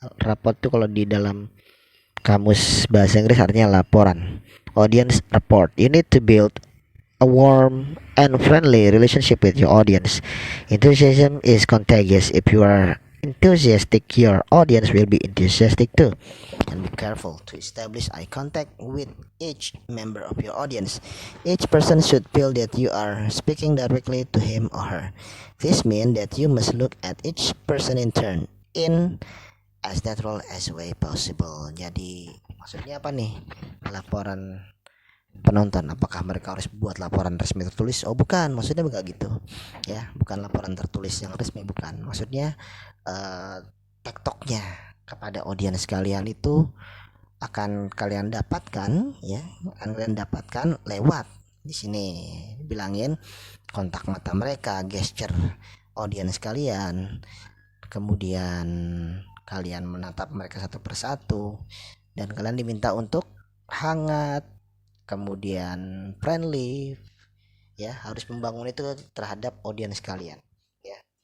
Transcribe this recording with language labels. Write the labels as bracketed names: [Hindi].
[Indonesian] Raport itu kalau di dalam kamus bahasa Inggris artinya laporan. [English] Audience report. You need to build a warm and friendly relationship with your audience. Enthusiasm is contagious. If you are enthusiastic, your audience will be enthusiastic too. And be careful to establish eye contact with each member of your audience. Each person should feel that you are speaking directly to him or her. This means that you must look at each person in turn in as natural as way possible. [Indonesian] Jadi maksudnya apa nih? Laporan penonton, apakah mereka harus buat laporan resmi tertulis? Oh bukan, maksudnya enggak gitu ya, bukan laporan tertulis yang resmi, bukan. Maksudnya tektoknya kepada audiens kalian itu akan kalian dapatkan ya, akan kalian dapatkan lewat di sini bilangin kontak mata mereka, gesture audiens kalian, kemudian kalian menatap mereka satu persatu, dan kalian diminta untuk hangat, kemudian friendly ya, harus membangun itu terhadap audiens kalian ya.